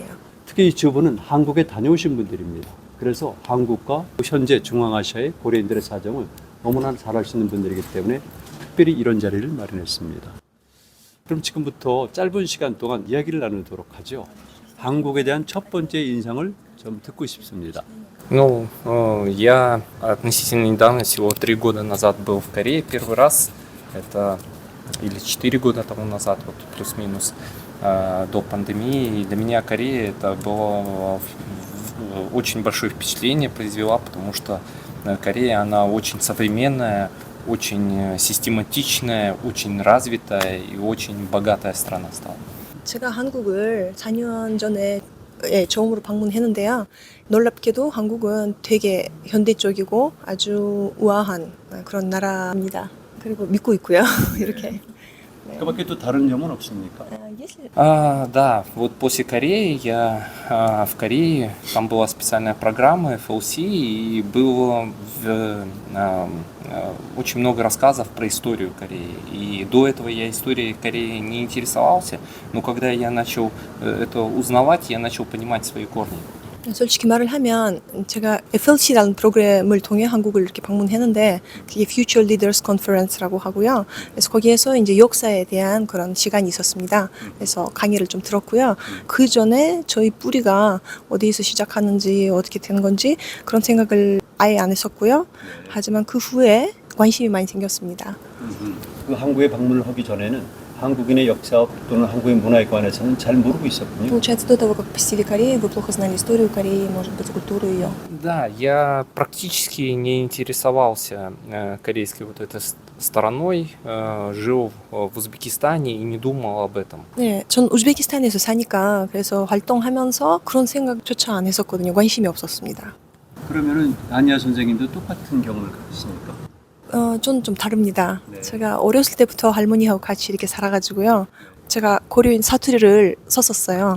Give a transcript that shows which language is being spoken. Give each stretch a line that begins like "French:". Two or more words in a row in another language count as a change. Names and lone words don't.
Korean: 특히 이 두 분은 한국에 다녀오신 분들입니다. 그래서 한국과 현재 중앙아시아의 고려인들의 사정을 너무나 잘 아시는 분들이기 때문에 특별히 이런 자리를 마련했습니다. 그럼 지금부터 짧은 시간 동안 이야기를 나누도록 하죠. 한국에 대한 첫 번째 인상을 좀 듣고 싶습니다.
Russian: Я относительно недавно, всего 3 года назад был в Корее первый раз. Это или 4 года тому назад, вот плюс-минус, до пандемии. И для меня Корея это было очень большое впечатление произвела, потому что Корея, она очень современная, очень систематичная, очень развитая и очень богатая страна стала.
Korean: 제가 한국을 4년 전에 처음으로 방문했는데요. 놀랍게도 한국은 되게 현대적이고 아주 우아한 그런 나라입니다. 그리고 믿고 있고요. 이렇게. 그 밖에 또 다른 점은 없습니까?
Russian: Да, вот после Кореи я в Корее, там была специальная программа FLC, и было очень много рассказов про историю Кореи. И до этого я историей Кореи не интересовался, но когда я начал это узнавать, я начал понимать свои корни.
Korean: 솔직히 말을 하면 제가 FLC라는 프로그램을 통해 한국을 이렇게 방문했는데 그게 Future Leaders Conference라고 하고요. 그래서 거기에서 이제 역사에 대한 그런 시간이 있었습니다. 그래서 강의를 좀 들었고요. 그 전에 저희 뿌리가 어디에서 시작하는지 어떻게 되는 건지 그런 생각을 아예 안 했었고요. 하지만 그 후에 관심이 많이 생겼습니다. 그 한국에 방문을 하기 전에는 한국인의 역사 또는 한국의 문화에 관해서는 잘 모르고 있었군요.
Russian: Получается, до того, как посетили Корею, вы плохо знали историю Кореи, может быть, культуру ее. Да, я практически не интересовался корейской вот этой стороной, жил в Узбекистане и не думал об этом.
Korean: 네, 전 우즈베키스탄에서 사니까 그래서 활동하면서 그런 생각조차 안 했었거든요. 관심이 없었습니다. 그러면은 안희아 선생님도 똑같은 경험을 가졌습니까? 저는 좀 다릅니다. 네. 제가 어렸을 때부터 할머니하고 같이 이렇게 살아가지고요. 제가 고려인 사투리를 썼었어요.